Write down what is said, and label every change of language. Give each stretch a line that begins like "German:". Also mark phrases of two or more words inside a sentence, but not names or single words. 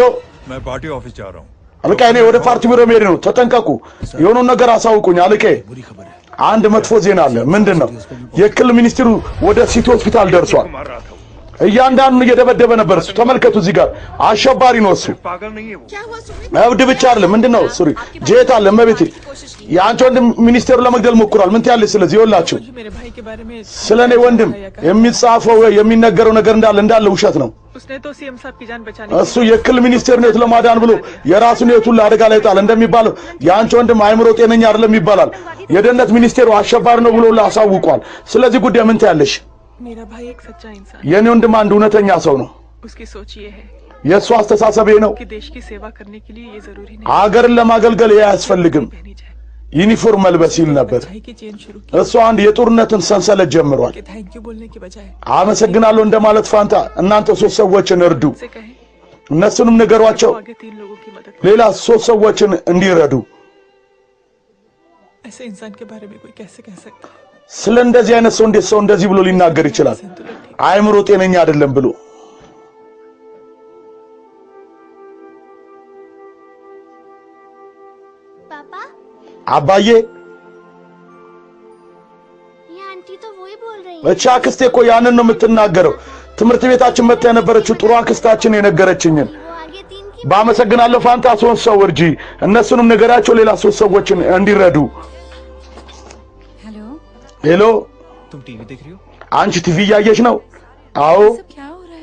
Hindi: मैं पार्टी ऑफिस जा रहा हूं
Amharic: አለቃ እኔ ወደ ፓርቲ ቢሮ መሄድ ነው ተጠንቀቁ የሆነው ነገር አሳውቁኝ አለቃ አንድ መጥፎ ዜና አለ ምንድነው የክል ሚኒስትሩ ወደ ሲቲ ሆስፒታል ደርሷል እያንዳንዱ እየደበደበ ነበር እሱ ተመልከቱ እዚህ ጋር አሸባሪ ነው እሱ አብድ ብቻ አይደለም ምንድነው ሱሪ ጄት አለ መቤት ያንቺ ወንድም ሚኒስቴሩ ለመግደል ሞክሯል ምን ትያለሽ ስለዚህ ይወላችሁ ስለኔ ወንድም የሚጻፈው የሚነገረው ነገር እንዳለ ውሸት ነው እሱ የክል ሚኒስቴር ነው ለማዳን ብሎ የራሱን ህይወቱን ለአደጋ ላይ ጣል እንደሚባለው ያንቺ ወንድም አይምሮ ጤነኛ አይደለም ይባላል የደህንነት ሚኒስቴሩ አሸባሪ ነው ብሎ ላሳውቋል ስለዚህ ጉዳይ ምን ትያለሽ
Hindi: मेरा भाई एक सच्चा इंसान
Amharic: የኔ ወንድም አንድ እውነተኛ ሰው ነው
Hindi: उसकी सोच ये है
Amharic: የሱ አስተሳሰብ ነው
Hindi: कि देश की सेवा करने के लिए ये जरूरी नहीं
Amharic: ሀገርን ለማገልገል ያስፈልግም ዩኒፎርም መልበስ ይል ነበር። እሱ አንድ የጦርነትን ሰንሰለት ጀምሯል።
English: thank you
Hindi: बोलने के बजाय
Amharic: አመሰግናለሁ እንደማለት ፋንታ እናንተ 3 ሰዎችን እርዱ፣ እነሱንም ንገሯቸው ሌላ 3 ሰዎችን እንዲረዱ።
Hindi: ऐसे इंसान के बारे में कोई कैसे कह सकता है?
Amharic: ስለ እንደዚህ አይነት ሰው እንዴት ሰው እንደዚህ ብሎ ሊናገር ይችላል? አይምሮ ጤነኛ አይደለም ብሎ
Hindi: पापा
Amharic: አባዬ
Hindi: ये आंटी तो वही बोल रही है।
Amharic: እቻ አክስቴ እኮ ያንን ነው የምትናገረው። ትምህርት ቤታችን መጣ የነበረችው ጥሩ አክስታችን የነገረችኝን። ባመሰግናለሁ ፋንታ 3 ሰው እርጂ፣ እነሱንም ንገራቸው ሌላ 3 ሰዎችን እንዲረዱ።
Hindi: हेलो
Amharic: ሄሎ
Hindi: तुम टीवी देख रही हो?
Amharic: አንቺ ቲቪ እያየሽ ነው? አዎ።
Hindi: सब क्या हो रहा है?